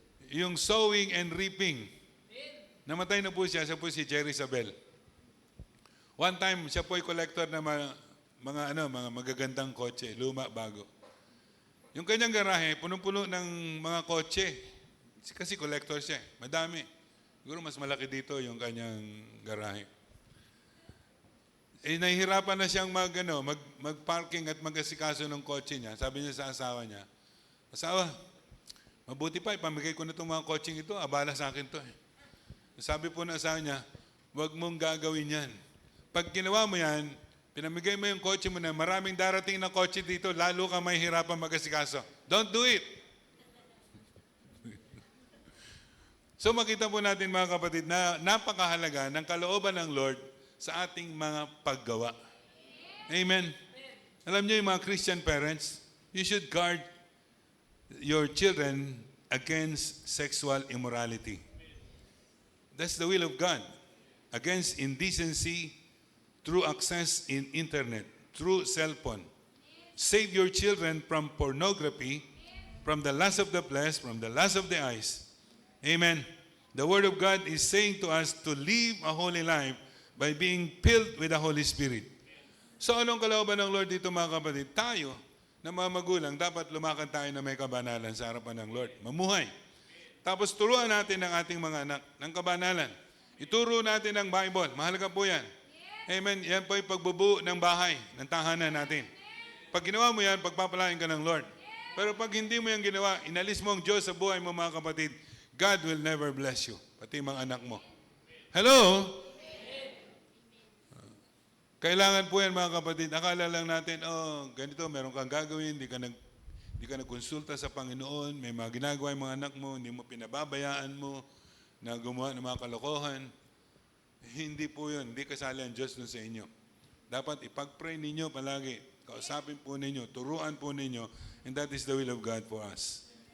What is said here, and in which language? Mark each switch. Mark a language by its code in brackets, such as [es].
[tl] Yung [en] sowing and reaping. [tl] Namatay na po siya po si Jerry Isabel. One time, siya po ay collector ng mga magagandang kotse, luma, bago. Yung kanyang garahe, punong-puno ng mga kotse. Kasi collector siya, madami. Siguro mas malaki dito yung kanyang garahe. Nahihirapan na siyang mag-parking at mag-asikaso ng kotse niya. Sabi niya sa asawa niya, asawa, mabuti pa, ipamigay ko na itong mga kotseng ito, abala sa akin to. Sabi po ng asawa niya, huwag mong gagawin yan. Pag ginawa mo yan, pinamigay mo yung kotse mo na maraming darating na kotse dito, lalo ka may hirapan mag-asikaso. [en] Don't do it! [tl] So makita po natin mga kapatid na napakahalaga ng kalooban ng Lord sa ating mga paggawa. Amen. Alam niyo yung mga [en] Christian parents, you should guard your children against sexual immorality. That's the will of God. Against indecency through access in internet, through cell phone. Save your children from pornography, from the lust of the flesh, from the lust of the eyes. Amen. The Word of God is saying to us to live a holy life by being filled with the Holy Spirit. [tl] So anong kalooban ng Lord dito mga kapatid? Tayo, na mga magulang, dapat lumakad tayo na may kabanalan sa harapan ng Lord. Mamuhay. Tapos turuan natin ang ating mga anak ng kabanalan. Ituro natin ang Bible. Mahalaga po yan. Amen. Yan po yung pagbubuo ng bahay, ng tahanan natin. Pag ginawa mo yan, pagpapalain ka ng Lord. Pero pag hindi mo yan ginawa, inalis mo ang Diyos sa buhay mo mga kapatid, [en] God will never bless you. [tl] Pati mga anak mo. Hello? Kailangan po yan mga kapatid. Akala lang natin, ganito, meron kang gagawin, di ka nagkonsulta sa Panginoon, may mga ginagawa yung mga anak mo, hindi mo pinababayaan mo, na gumawa ng mga kalokohan. Hindi po yun. Hindi kasali ang Diyos dun sa inyo. Dapat ipag-pray ninyo palagi. Kausapin po ninyo, turuan po ninyo, [en] and that is the will of God for us.